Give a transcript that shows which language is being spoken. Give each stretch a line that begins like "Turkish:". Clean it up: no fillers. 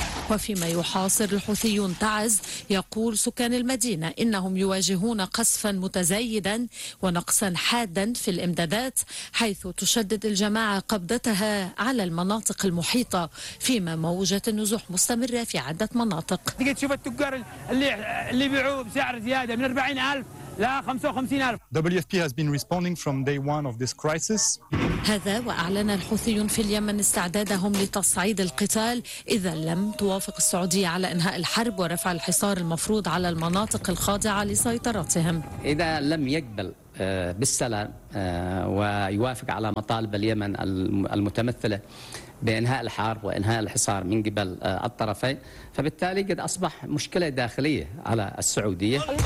Arabic: وفيما يحاصر الحوثيون تعز، يقول سكان المدينة إنهم يواجهون قصفا متزايدا ونقصا حادا في الإمدادات، حيث تشدد الجماعة قبضتها على المناطق المحيطة، فيما موجة النزوح مستمرة في عدة مناطق. شوف التجار اللي بيعوا بسعر زيادة من 40,000 لا 55,000.
English: WFP has been responding from day one of this crisis.
Arabic: هذا وأعلن الحوثيون في اليمن استعدادهم لتصعيد القتال إذا لم توافق السعودية على إنهاء الحرب ورفع الحصار المفروض على المناطق الخاضعة لسيطرتهم. إذا لم يقبل بالسلام ويوافق على مطالب اليمن المتمثلة بإنهاء الحرب وإنهاء الحصار من قبل الطرفين، فبالتالي قد أصبح مشكلة داخلية على السعودية.